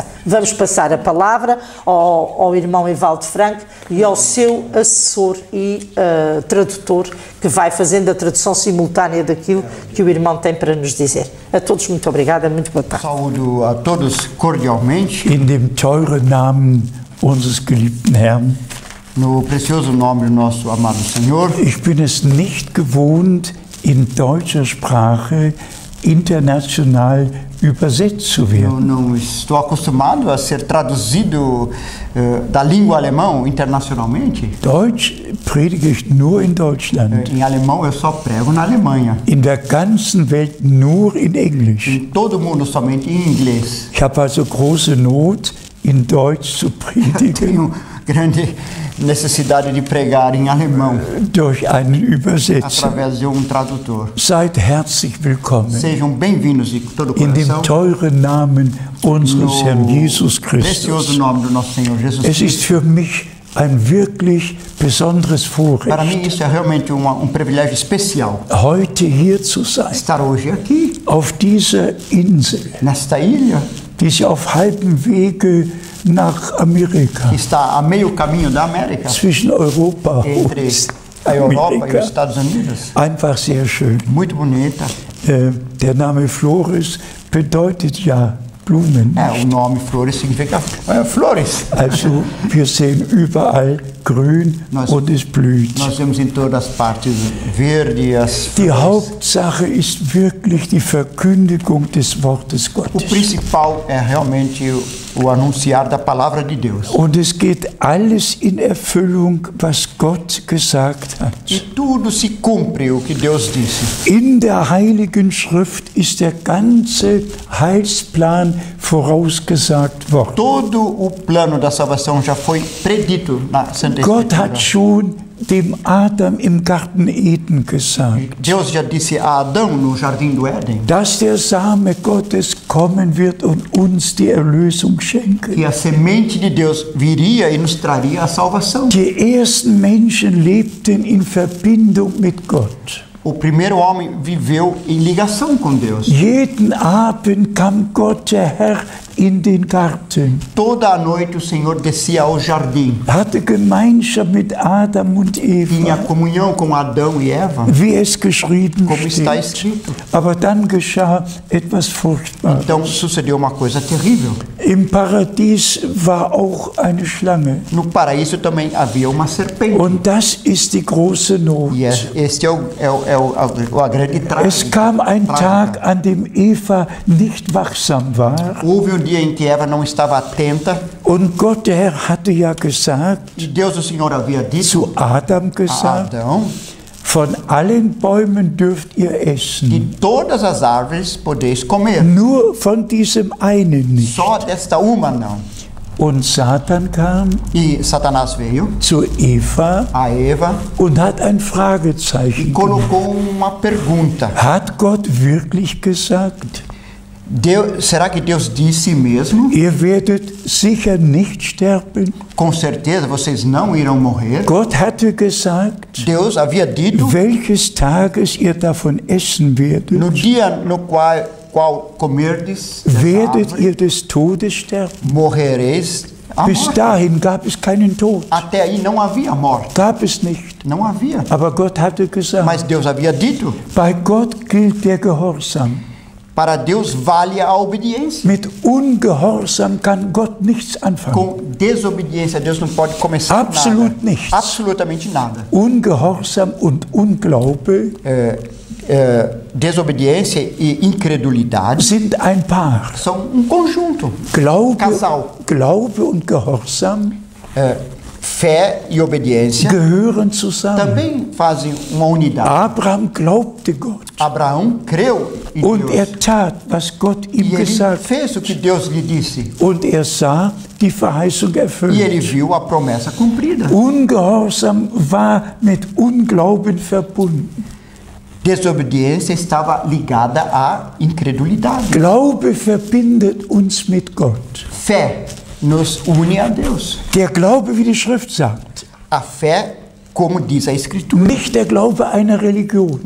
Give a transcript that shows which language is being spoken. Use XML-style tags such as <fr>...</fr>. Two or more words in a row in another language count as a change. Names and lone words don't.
<pt>Vamos passar a palavra ao irmão Evaldo Frank e ao seu assessor e tradutor, que vai fazendo a tradução simultânea daquilo que o irmão tem para nos dizer. A todos muito obrigada, muito boa tarde. Saúdo a todos cordialmente.</pt> <de>In dem teuren Namen unseres geliebten Herrn.</de> <pt>No precioso nome do nosso amado Senhor.</pt> <de>Ich bin es nicht gewohnt, in deutscher Sprache international übersetzt zu</de> <pt>Eu</pt> <de>werden.</de> <pt>não estou acostumado a ser traduzido da língua alemã internacionalmente.</pt> <de>Deutsch predige ich nur in Deutschland.</de> <pt>Em alemão eu só prego na Alemanha.</pt> <de>In der ganzen Welt nur in Englisch.</de> <pt>Em todo mundo somente em inglês.</pt> <de>Ich habe also große Not, in Deutsch zu predigen.</de> <pt>Tenho grande necessidade de pregar em alemão</pt> <de>Durch einen Übersetzer.</de> <pt>através de tradutor.</pt> <de>Seid herzlich willkommen.</de> <pt>Sejam bem-vindos de todo o</pt> <de>In dem</de> <pt>coração.</pt> <de>teuren Namen unseres Herrn Jesus</de> <pt>Precioso</pt> <de>Christus.</de> <pt>nome do nosso Senhor Jesus</pt> <de>Es ist</de> <pt>Cristo.</pt> <de>für mich ein wirklich besonderes</de> <pt>Para mim</pt> <de>Vorrecht,</de> <pt>isso é realmente privilégio especial.</pt> <de>heute hier zu sein,</de> <pt>Estar hoje aqui,</pt> <de>auf dieser Insel,</de> <pt>nesta ilha,</pt> <de>die sich auf halbem Wege nach Amerika,</de> <pt>que está a meio caminho da América,</pt> <de>zwischen Europa</de> <pt>entre</pt> <de>und</de> <pt>a Europa e os</pt> <de>Amerika,</de> <pt>Estados Unidos.</pt> <de>einfach sehr schön.</de> <pt>Muito bonita.</pt> <de>Der Name Flores bedeutet ja Blumen.</de> <pt>O nome flores significa flores.</pt> <de>Also wir sehen überall grün und es blüht.</de> <pt>Nós vemos em todas as partes verde as</pt> <de>Die</de> <pt>flores.</pt> <de>Hauptsache ist wirklich die Verkündigung des Wortes</de> <pt>O</pt> <de>Gottes.</de> <pt>principal é realmente o anunciar da palavra de Deus.</pt> <de>Und es geht alles in Erfüllung, was Gott gesagt hat.</de> <pt>E tudo se cumpre o que Deus disse.</pt> <de>In der Heiligen Schrift ist der ganze Heilsplan vorausgesagt worden.</de> <pt>Todo o plano da salvação já foi predito na Santa</pt> <de>Gott</de> <pt>Escritura.</pt> <de>hat schon dem Adam im Garten Eden gesagt,</de> <pt>Deus já disse a Adão no jardim do Éden</pt> <de>dass der Same Gottes kommen wird und uns die Erlösung schenken.</de> <pt>que a semente de Deus viria e nos traria a salvação.</pt> <de>Die ersten Menschen lebten in Verbindung mit Gott.</de> <pt>O primeiro homem viveu em ligação com Deus.</pt> <de>Jeden Abend kam Gott, der Herr, in den Garten,</de> <pt>Toda a noite o Senhor descia ao jardim.</pt> <de>hatte Gemeinschaft mit Adam und</de> <pt>Tinha</pt> <de>Eva,</de> <pt>comunhão com Adão e Eva,</pt> <de>wie es geschrieben</de> <pt>como está</pt> <de>steht.</de> <pt>escrito.</pt> <de>Aber dann geschah etwas Furchtbares.</de> <pt>Então sucedeu uma coisa terrível.</pt> <de>Im Paradies war auch eine Schlange.</de> <pt>No paraíso também havia uma serpente.</pt> <de>Und das ist die große Not.</de> <pt>E este é a grande</pt> <de>Es kam ein Tag, an dem Eva nicht wachsam war.</de> <pt>Houve dia em que Eva não estava atenta</pt> <de>Und Gott, der Herr, hatte ja gesagt,</de> <pt>e Deus, o Senhor, havia dito</pt> <de>zu Adam</de> <pt>a</pt> <de>gesagt,</de> <pt>Adão:</pt> <de>von allen Bäumen dürft ihr</de> <pt>de</pt> <de>essen,</de> <pt>todas as árvores podeis comer,</pt> <de>nur von diesem einen nicht.</de> <pt>só desta uma não.</pt> <de>Und Satan kam</de> <pt>E Satanás veio</pt> <de>zu Eva</de> <pt>a Eva</pt> <de>und hat ein</de> <pt>e</pt> <de>Fragezeichen gemacht.</de> <pt>colocou uma pergunta.</pt> <de>Hat Gott wirklich gesagt,</de> <pt>Será que Deus disse mesmo?</pt> <de>ihr werdet sicher nicht sterben?</de> <pt>Com certeza vocês não irão morrer?</pt> <de>Gott hatte gesagt,</de> <pt>Deus havia dito:</pt> <de>welches Tages ihr davon essen</de> <pt>no</pt> <de>werdet,</de> <pt>dia no qual comerdes dessa</pt> <de>werdet</de> <pt>árvore,</pt> <de>ihr des Todes sterben.</de> <pt>morrereis a</pt> <de>Bis</de> <pt>morte.</pt> <de>dahin gab es keinen Tod,</de> <pt>Até aí não havia morte.</pt> <de>gab es nicht.</de> <pt>Não havia.</pt> <de>Aber Gott hatte gesagt,</de> <pt>Mas Deus havia dito:</pt> <de>bei Gott gilt der Gehorsam.</de> <pt>para Deus vale a obediência.</pt> <de>Mit Ungehorsam kann Gott nichts anfangen.</de> <pt>Com desobediência, Deus não pode começar</pt> <de>Absolut</de> <pt>nada.</pt> <de>nichts.</de> <pt>Absolutamente nada.</pt> <de>Ungehorsam und Unglaube</de> <pt>Desobediência e incredulidade</pt> <de>sind ein Paar.</de> <pt>são conjunto. Casal.</pt> <de>Glaube und Gehorsam</de> <pt>Fé e obediência</pt> <de>gehören zusammen.</de> <pt>também fazem uma unidade.</pt> <de>Abraham glaubte Gott</de> <pt>Abraão creu em</pt> <de>und</de> <pt>Deus</pt> <de>tat, was Gott ihm</de> <pt>e ele</pt> <de>gesagt hat.</de> <pt>fez o que Deus lhe disse.</pt> <de>Und sah die Verheißung</de> <pt>E ele</pt> <de>erfüllt.</de> <pt>viu a promessa cumprida.</pt> <de>Ungehorsam war mit Unglauben verbunden.</de> <pt>Desobediência estava ligada à incredulidade.</pt> <de>Glaube verbindet uns mit Gott.</de> <pt>Fé nos une a Deus.</pt> <de>Der Glaube, wie die Schrift sagt,</de> <pt>A fé, como diz a Escritura,</pt> <de>nicht der Glaube einer Religion.</de>